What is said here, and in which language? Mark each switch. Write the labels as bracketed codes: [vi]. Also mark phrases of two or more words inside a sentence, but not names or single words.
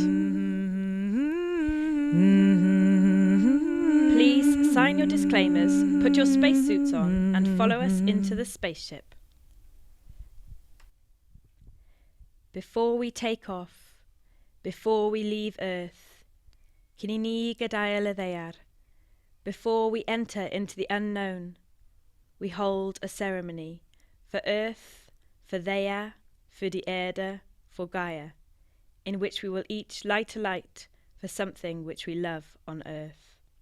[en] Please sign your disclaimers, put your spacesuits on, and follow us into the spaceship. Before we take off, before we leave Earth, [cy] cyn I ni gadael y ddaear, [en] before we enter into the unknown, we hold a ceremony for Earth, for Ddaear, for the Erde, for Gaia, in which we will each light a light for something which we love on Earth.